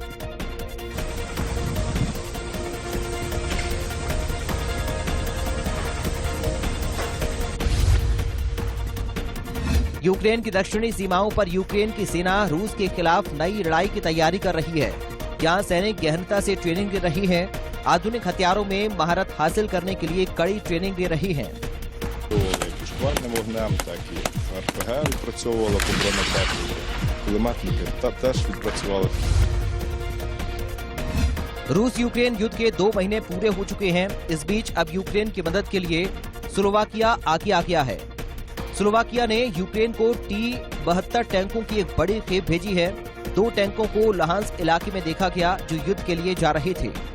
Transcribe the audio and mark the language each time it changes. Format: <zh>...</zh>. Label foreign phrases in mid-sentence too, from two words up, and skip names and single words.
<hi>यूक्रेन की दक्षिणी सीमाओं पर यूक्रेन की सेना रूस के खिलाफ नई लड़ाई की तैयारी कर रही है। यहाँ सैनिक गहनता से ट्रेनिंग दे रही हैं। आधुनिक हथियारों में महारत हासिल करने के लिए कड़ी ट्रेनिंग दे रही हैं।</hi> <uk>Шквальним вогнем, так і РПГ відпрацьовувала по бронетехніці, кулеметники теж відпрацювали.</uk> <hi>रूस यूक्रेन युद्ध के 2 महीने पूरे हो चुके हैं। इस बीच अब यूक्रेन की मदद के लिए स्लोवाकिया आगे आ गया है। स्लोवाकिया ने यूक्रेन को T-72 टैंकों की एक बड़ी खेप भेजी है। 2 टैंकों को लहांस्क इलाके में देखा गया जो युद्ध के लिए जा रहे थे।</hi>